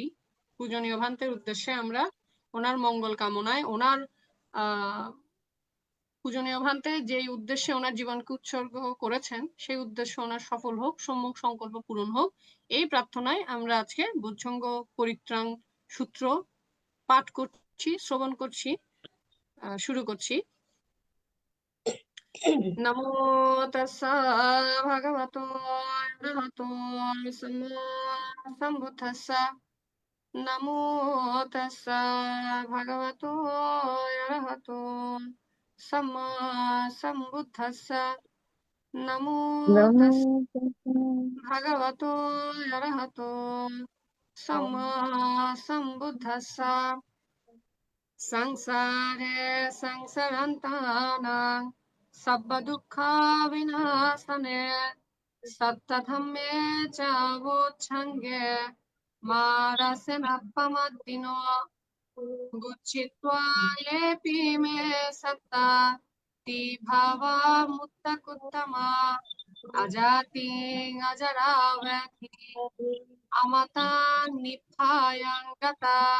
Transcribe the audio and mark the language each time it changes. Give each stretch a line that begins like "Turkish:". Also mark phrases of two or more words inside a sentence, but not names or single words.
Bangla: পূজনীয় ভান্তের উদ্দেশ্যে আমরা ওনার মঙ্গল কামনায়, ওনার পূজনীয় ভান্তে যেই উদ্দেশ্যে ওনার জীবনকে উৎসর্গ করেছেন সেই উদ্দেশ্য ওনার সফল হোক, সম্মুখ সংকল্প পূরণ হোক, এই প্রার্থনায় আমরা আজকে বজ্রাঙ্গ পরিত্রাণ সূত্র পাঠ করছি, শ্রবণ করছি। শুরু করছি।
Pali: নমো তাস্সা ভগবতো অরহতো সম্মা সম্বুদ্ধাস্সা। নমো তাস্সা ভগবতো অরহতো সম্মা সম্বুদ্ধাস্সা। নমো তাস্সা ভগবতো অরহতো সম্মা সম্বুদ্ধাস্সা। संसारे संसरन्तानां सर्वदुःखविनाशने सत्यधम्मे च वोच्छङ्गे मारसनपमद्दिनो गुच्छित्वा येऽपि मे सत्ता भावा मुक्तकुत्तमा अजातिं अजराव्याधि अमतां नित्थायं गता